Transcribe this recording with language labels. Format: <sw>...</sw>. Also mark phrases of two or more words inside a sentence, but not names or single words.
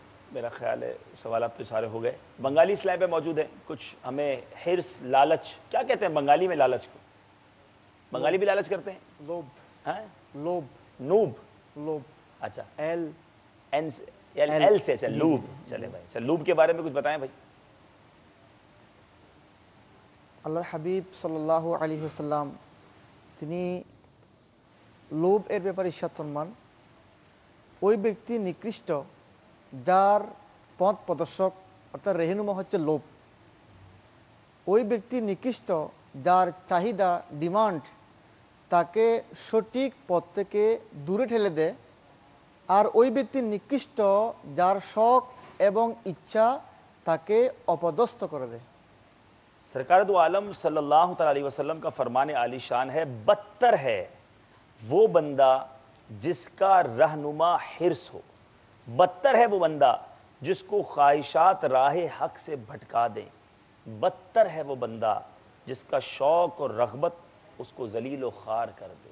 <ur>میرا خیال ہے سوالات تو سارے ہو گئے. بنگالی اسلام پہ موجود ہیں کچھ. ہمیں حرص، لالچ، کیا کہتے ہیں بنگالی میں لالچ کو؟ بنگالی بھی لالچ کرتے ہیں. لوب. لوب. نوب. لوب. اچھا. ایل سے. اچھا لوب. چلے بھائی. اچھا لوب کے بارے میں کچھ بتائیں بھائی.</ur> <bn>আল্লাহর হাবিব সাল্লাল্লাহু আলাইহি ওয়াসাল্লাম তিনি লোভ এর ব্যাপারে ইরশাদ ফরমান, ওই ব্যক্তি নিকৃষ্ট যার পথ প্রদর্শক অর্থাৎ রেহনুমা হচ্ছে লোভ। ওই ব্যক্তি নিকৃষ্ট যার চাহিদা ডিমান্ড তাকে সঠিক পথ থেকে দূরে ঠেলে দেয়, আর ওই ব্যক্তি নিকৃষ্ট যার শখ এবং ইচ্ছা তাকে অপদস্থ করে দেয়।</bn> <ur>سرکار دو عالم صلی اللہ تعالی علیہ وسلم کا فرمان عالی شان ہے، بدتر ہے وہ بندہ جس کا رہنما حرص ہو. بدتر ہے وہ بندہ جس کو خواہشات راہ حق سے بھٹکا دیں. بدتر ہے وہ بندہ جس کا شوق اور رغبت اس کو ذلیل و خوار کر دے.</ur>